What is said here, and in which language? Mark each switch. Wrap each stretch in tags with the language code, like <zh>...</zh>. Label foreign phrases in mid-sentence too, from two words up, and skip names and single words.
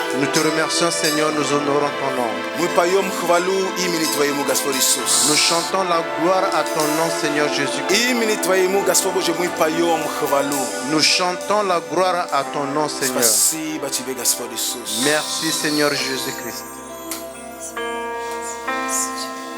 <fr>Nous te remercions, Seigneur, nous honorons ton nom.</fr> <ru>Мы поем хвалу имени Твоему, Господь Иисус.</ru> <fr>Nous chantons la gloire à ton nom, Seigneur Jésus.</fr> <ru>Имени Твоему, Господь Боже, мы поем хвалу.</ru> <fr>Nous chantons la gloire à ton nom, Seigneur.</fr> <ru>Спасибо Тебе, Господь Иисус.</ru> <fr>Merci, Seigneur Jésus-Christ.</fr>